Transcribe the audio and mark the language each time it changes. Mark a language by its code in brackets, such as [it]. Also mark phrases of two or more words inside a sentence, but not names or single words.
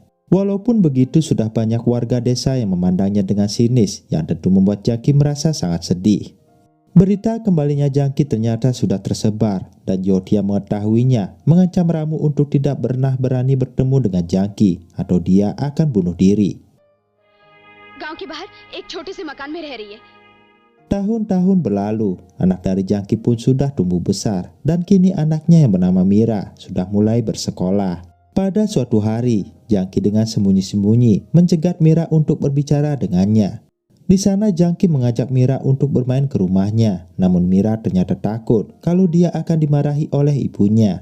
[id] Walaupun begitu, sudah banyak warga desa yang memandangnya dengan sinis, yang tentu membuat Jangki merasa sangat sedih. Berita kembalinya Jangki ternyata sudah tersebar dan Jyoti yang mengetahuinya mengancam Ramu untuk tidak pernah berani bertemu dengan Jangki atau dia akan bunuh diri. [hi] गांव के बाहर एक छोटे से मकान में रह रही है। [id] Tahun-tahun berlalu, anak dari Jangki pun sudah tumbuh besar dan kini anaknya yang bernama Mira sudah mulai bersekolah. Pada suatu hari, Jangki dengan sembunyi-sembunyi mencegat Mira untuk berbicara dengannya. Di sana Jangki mengajak Mira untuk bermain ke rumahnya, namun Mira ternyata takut kalau dia akan dimarahi oleh ibunya.